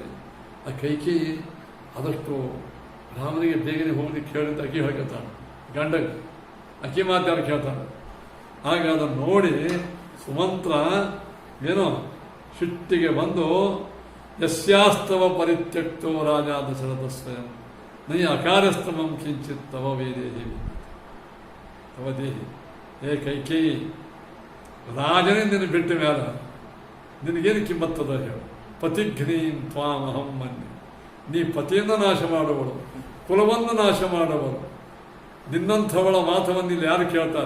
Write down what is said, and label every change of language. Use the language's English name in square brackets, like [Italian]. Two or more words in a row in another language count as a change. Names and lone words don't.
[Kannada] ಆ ಕೈಕೇಯಿ ಆದಷ್ಟು ರಾಮನಿಗೆ ಬೇಗನೆ ಹೋಗ್ಲಿಕ್ಕೆ ಹೇಳಿದ ಅಕ್ಕಿ ಹೇಳ್ಕೊತಾಳೆ, ಗಂಡಗೆ ಅಕ್ಕಿ ಮಾತಾಡಿ ಕೇಳ್ತಾಳೆ. ಆಗ ಅದನ್ನು ನೋಡಿ ಸುಮಂತ್ರ ಏನೋ ಸಿಟ್ಟಿಗೆ ಬಂದು, [Sanskrit] ಯಸ್ಯಾಸ್ತವ ಪರಿತ್ಯಕ್ತೋ ರಾಜ ದಶರಥ ಸ್ವಯಂ ನೈ ಅಕಾರ್ಯಸ್ತಮಂ ಕಿಂಚಿತ್ ತವ ವೇದೇಹಿ ತವ ದೇಹಿ. [Kannada] ಹೇ ಕೈಕೇಯಿ, ರಾಜನೇ ನಿನ್ನ ಬಿಟ್ಟ ಮೇಲೆ ನಿನಗೇನು ಕಿಮ್ಮತ್ತದ ಹೇಳು. [Sanskrit] ಪತಿಘ್ನೀನ್ ತ್ವಾಮಹಂ ಮನ್ಯೆ. [Kannada] ನೀ ಪತಿಯನ್ನು ನಾಶ ಮಾಡುವಳು, ಕುಲವನ್ನು ನಾಶ ಮಾಡುವಳು. ನಿನ್ನಂಥವಳ ಮಾತವನ್ನು ಇಲ್ಲಿ ಯಾರು ಕೇಳ್ತಾರೆ?